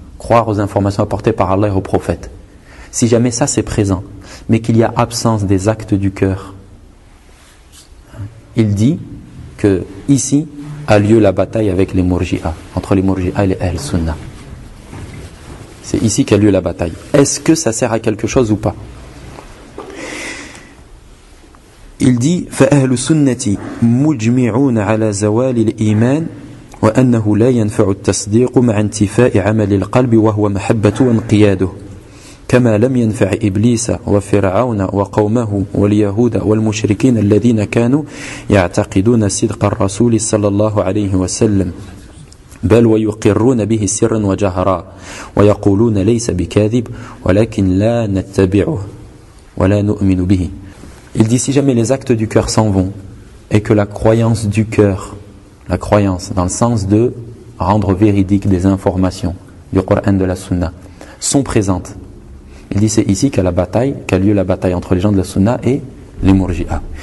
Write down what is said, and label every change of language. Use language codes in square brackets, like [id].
[fr] Croire aux informations apportées par Allah et au prophète. Si jamais ça, c'est présent, mais qu'il y a absence des actes du cœur. Il dit que ici a lieu la bataille avec les Mourji'a, entre les Mourji'a et les Ahl Sunna. C'est ici qu'a lieu la bataille. Est-ce que ça sert à quelque chose ou pas? Il dit [ar] فَأَهْلُ سُنَّةِ مُجْمِعُونَ عَلَى زَوَالِ الْإِيمَانِ وَأَنَّهُ لَا يَنْفَعُ التَّصْدِيقُ مَعَ انْتِفَاءِ عَمَلِ الْقَلْبِ وَهُوَ مَحَبَّةُ وَانْقِيَادُهُ كما لم ينفع إبليس وفرعون وقومه واليهود والمشركين الذين كانوا يعتقدون صدق الرسول صلى الله عليه وسلم بل ويقرون به سرا وجهرا ويقولون ليس بكاذب ولكن لا نتبعه ولا نؤمن به. [fr] Il dit si jamais les actes du cœur s'en vont et que la croyance du cœur, la croyance dans le sens de rendre véridique des informations du Coran de la Sunna sont présentes. Il dit c'est ici qu'a lieu la bataille entre les gens de la Sunna et les Murji'a.